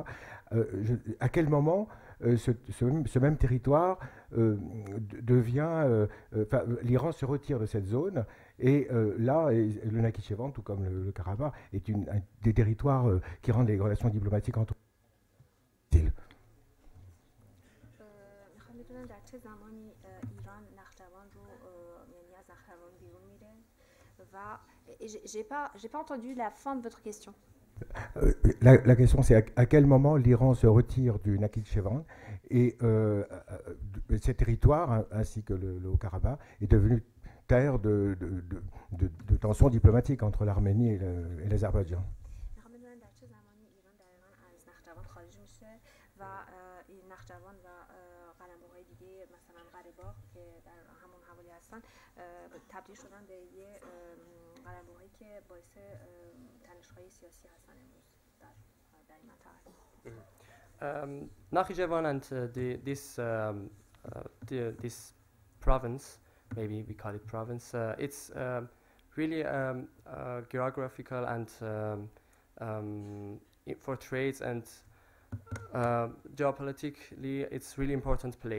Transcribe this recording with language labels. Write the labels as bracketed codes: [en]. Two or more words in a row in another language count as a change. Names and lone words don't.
[fr] À quel moment ce même territoire devient... l'Iran se retire de cette zone et là, le Nakhitchevan, tout comme le Karabakh, est un des territoires qui rendent les relations diplomatiques entre eux. [fa] در چه زمانی ایران نخجوان رو یعنی از نخجوان بیرون میره و [fr] j'ai pas entendu la fin de votre question. La question c'est à quel moment l'Iran se retire du Nakhitchevan et ces territoires ainsi que le Haut-Karabakh est devenu terre de tensions diplomatiques entre l'Arménie et l'Azerbaïdjan. [fa] نخجوان و قلمروهای دیگه مثلا قره‌باغ که در همون حوالی هستن تبدیل شدن به یه قلمروهایی که باعث تنش‌های سیاسی هستن امروز در این منطقه. [en] Nakhchivan and this province, maybe we call it province, it's really geographical and for trades and geopolitically, it's really important place.